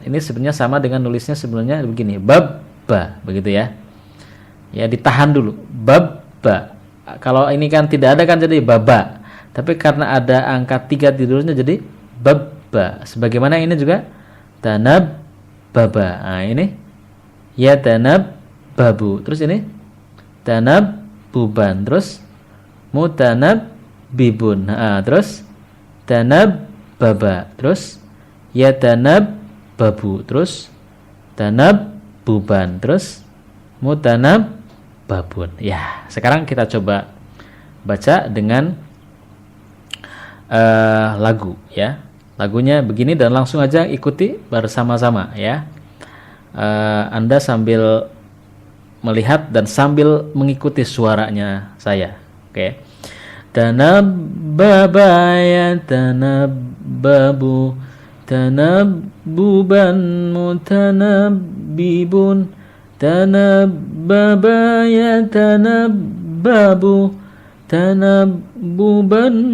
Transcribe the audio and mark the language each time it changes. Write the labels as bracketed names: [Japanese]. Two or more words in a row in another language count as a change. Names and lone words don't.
[Indonesian] Ini sebenarnya sama dengan nulisnya sebelumnya begini, bab ba, begitu ya. Ya, ditahan dulu, bab ba. Kalau ini kan tidak ada kan jadi baba. Tapi karena ada angka 3 tidurnya jadi bab ba. Sebagaimana ini juga tanab baba. Nah, ini ya tanab babu. Terus ini tanab buban. Terus mutanab bibun. Nah, terus tanab baba. Terus ya tanab babu. Terus tanab buban. Terus mutanab babun. Ya, sekarang kita coba baca dengan lagu, ya. Lagunya begini dan langsung aja ikuti bersama-sama, ya. Anda sambil melihat dan sambil mengikuti suaranya saya. Oke. Tanabbaba tanabbabu tanabbuban mutanabbibun tanabbaba tanabbabu tanabbuban